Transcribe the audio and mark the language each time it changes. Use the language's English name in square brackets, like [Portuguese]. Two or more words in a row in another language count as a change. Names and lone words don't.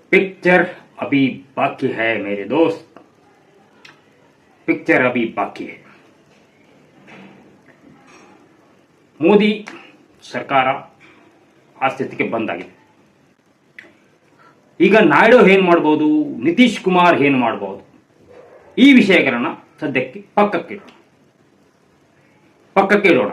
[Hindi] पिक्चर अभी बाकी है मेरे दोस्त, पिक्चर अभी बाकी है. [Kannada] ಮೋದಿ ಸರ್ಕಾರ ಆ ಸ್ಥಿತಿಗೆ ಬಂದಾಗಿದೆ. ಈಗ ನಾಯ್ಡು ಏನು ಮಾಡ್ಬೋದು, ನಿತೀಶ್ ಕುಮಾರ್ ಏನು ಮಾಡ್ಬೋದು, ಈ ವಿಷಯಗಳನ್ನ ಸದ್ಯಕ್ಕೆ ಪಕ್ಕಕ್ಕೆ ಇಡೋಣ.